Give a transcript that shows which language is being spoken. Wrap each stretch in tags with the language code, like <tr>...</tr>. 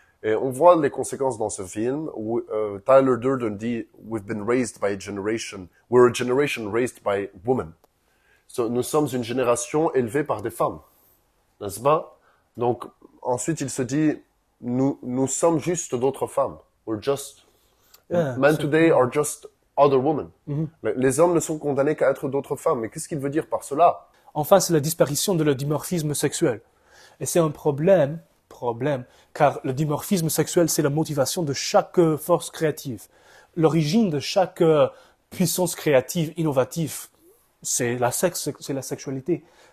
<fr>Et on voit les conséquences dans ce film où Tyler Durden dit «</fr> <en>We've been raised by a generation, we're a generation raised by women ».</en> <fr>Nous sommes une génération élevée par des femmes, n'est-ce pas? Donc, ensuite, il se dit « Nous sommes juste d'autres femmes.</fr> <en>We're just… Men today are just other women.</en> <fr>Les hommes ne sont condamnés qu'à être d'autres femmes. Mais qu'est-ce qu'il veut dire par cela? Enfin, c'est la disparition de le dimorphisme sexuel. Et c'est un problème, car le dimorphisme sexuel, c'est la motivation de chaque force créative. L'origine de chaque puissance créative, innovative, c'est la sexualité.</fr>